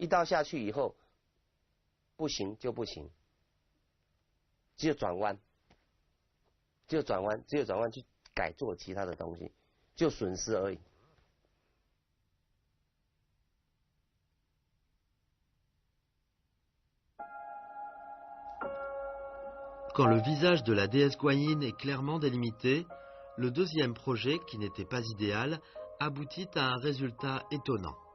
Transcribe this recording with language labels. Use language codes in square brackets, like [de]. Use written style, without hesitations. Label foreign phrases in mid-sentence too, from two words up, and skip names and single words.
[zh] 刀下去以后，不行就不行，只有转弯，只有转弯去改做其他的东西，就损失而已。 [fr] Quand le visage de la déesse Guanyin est clairement délimité, le deuxième projet, qui n'était pas idéal, aboutit à un résultat étonnant.